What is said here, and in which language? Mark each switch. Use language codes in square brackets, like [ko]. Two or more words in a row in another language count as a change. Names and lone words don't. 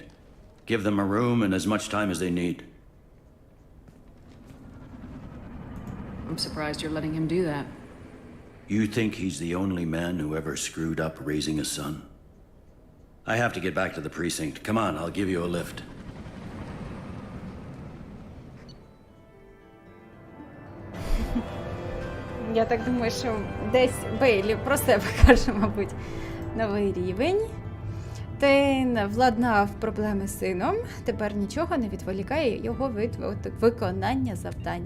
[en] Give them a room and as much time as they need. I'm surprised you're letting him do that. You think he's the only man who ever screwed up raising a son? I have to get back to the precinct. Come on, I'll give you a lift. [uk] Я так думаю, що десь Бейлі про себе каже, мабуть, новий рівень. Тейн владнав проблеми з сином, тепер нічого не відволікає його від виконання завдання.